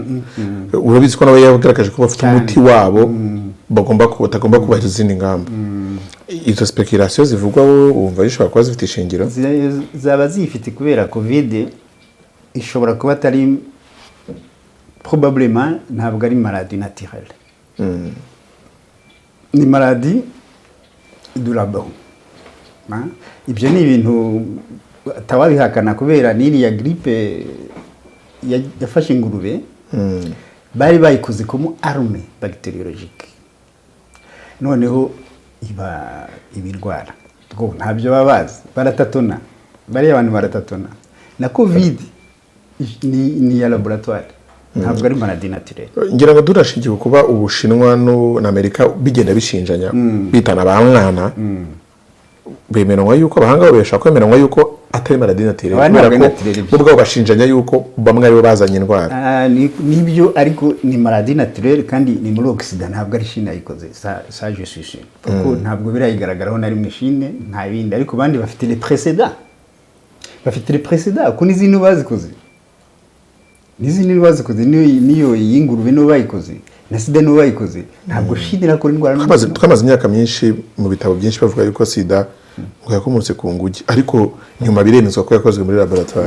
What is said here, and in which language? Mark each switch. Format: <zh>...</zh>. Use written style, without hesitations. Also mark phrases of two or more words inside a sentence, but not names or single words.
<rw>Urabizi ko nawe yagaragaje ko bafite umuti wabo bagomba kubahiriza izindi ngamba. Izo speculation zivugwa wumva zishobora kuba zifite ishingiro? Zaba zifite kubera COVID ishobora kuba atari probablement, ntabwo ari</rw> <fr>maladie naturelle.</fr> <rw>Ni</rw> <fr>maladie du labo.</fr> <rw>Ibyo ni ibintu tawabihakana kubera n'iriya grippe yafashe ingurube bari bayikoze</rw> <fr>comme arme bactériologique.</fr> <rw>Noneho iba ibirwara ngo ntabyo baba bazi baratatona bariya abantu baratatona na covid ni ya laboratoire ntabwo ari</rw> <fr>maladie naturelle</fr> <rw>ngira ngo durashingiye kuba Ubushinwa na Amerika bigenda bishinjanya bitana ba mwana bemeranywa yuko abahanga babesha kwemeranywa yuko atari</rw> <fr>maladie naturelle</fr> <rw>ubwo bashinjanya yuko bamwe aribo bazanye indwara nibyo ariko ni</rw> <fr>maladie naturelle</fr> <rw>kandi ni muri Occident ntabwo ari Chine yayikoze</rw> <fr>ça je suis sûr</fr> <rw>kuko ntabwo birayigaragaraho na rimwe Chine nta bindi ariko bandi bafite</rw> <fr>les précédents</fr> <rw>ko n'izindi bazikoze niyo yingurube no bayikoze na sida no bayikoze ntabwo Chine irakora indwara twamaze imyaka myinshi mu bitabo byinshi bavuga yuko sida ngo yakomotse ku ngugi ariko nyuma biremezwa ko yakozwe muri laboratoire</rw>